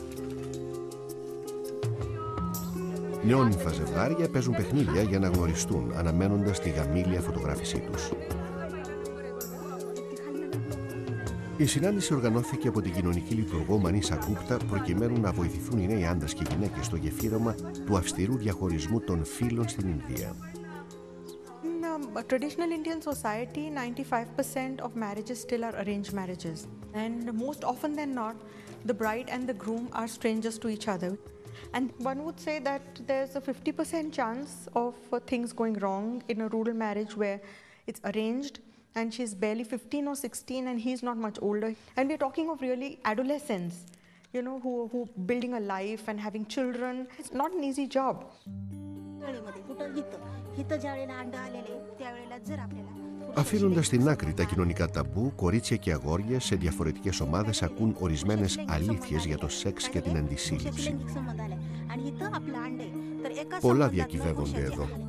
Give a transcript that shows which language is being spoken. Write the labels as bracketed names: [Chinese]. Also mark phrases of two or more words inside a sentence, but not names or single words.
[Greek] Νεόνυμφα ζευγάρια παίζουν παιχνίδια για να γνωριστούν, αναμένοντας τη γαμήλια φωτογράφησή τους. Η συνάντηση οργανώθηκε από την κοινωνική λειτουργό Μανίσα Γκούπτα προκειμένου να βοηθηθούν οι νέοι άντρες και γυναίκες στο γεφύρωμα του αυστηρού διαχωρισμού των φύλων στην Ινδία. [English] Traditional Indian society, 95% of marriages still are arranged marriages. And most often than not, the bride and the groom are strangers to each other. And one would say that there's a 50% chance of things going wrong in a rural marriage where it's arranged and she's barely 15 or 16 and he's not much older. And we're talking of really adolescents, you know, who building a life and having children. It's not an easy job. [Greek] Αφήνοντας στην άκρη τα κοινωνικά ταμπού, κορίτσια και αγόρια σε διαφορετικές ομάδες ακούν ορισμένες αλήθειες για το σεξ και την αντισύλληψη. Πολλά διακυβεύονται εδώ.